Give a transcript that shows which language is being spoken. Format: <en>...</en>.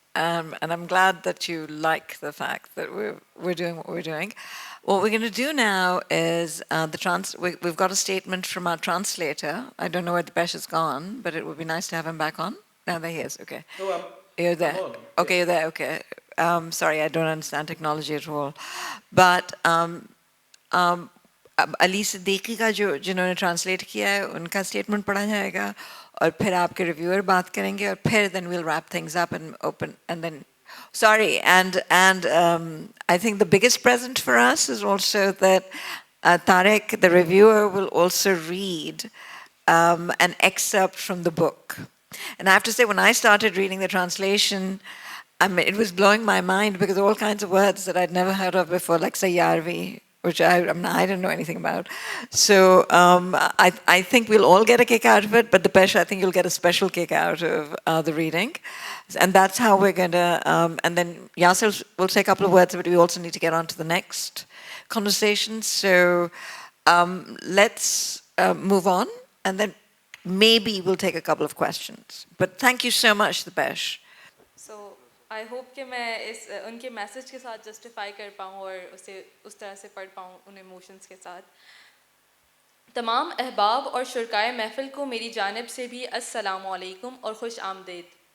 <en>And I'm glad that you like the fact that we're doing what we're doing. What we're going to do now is we've got a statement from our translator. I don't know where Dipesh has gone, but it would be nice to have him back on. No, there he is. Okay. No, You're there. I'm on. Okay, you're there. Okay. Sorry, I don't understand technology at all. But</en> <ur>علی صدیقی کا جو جنہوں نے translate کیا ہے ان کا statement پڑھا جائے گا اور پھر</ur> <en>آپ کے ریویور بات کریں گے اور پھر then we'll wrap things up and open and then sorry and I think the biggest present for us is also that Tarek, the reviewer, will also read an excerpt from the book. And I have to say, when I started reading the translation, I mean, it was blowing my mind because all kinds of words that I'd never heard of before, like Sayarvi, which I didn't know anything about. So I think we'll all get a kick out of it, but Dipesh, I think you'll get a special kick out of the reading. And that's how we're going to, and then Yasser will say a couple of words, but we also need to get on to the next conversation. So let's move on, and then maybe we'll take a couple of questions. But thank you so much, Dipesh. So I hope</en> <ur>کہ میں ان کے message کے ساتھ justify کر پاؤں اور اسے اس طرح سے پڑھ پاؤں ان ایموشنس کے ساتھ. تمام احباب اور شرکائے محفل کو میری جانب سے بھی السلام علیکم اور خوش آمدید.</ur>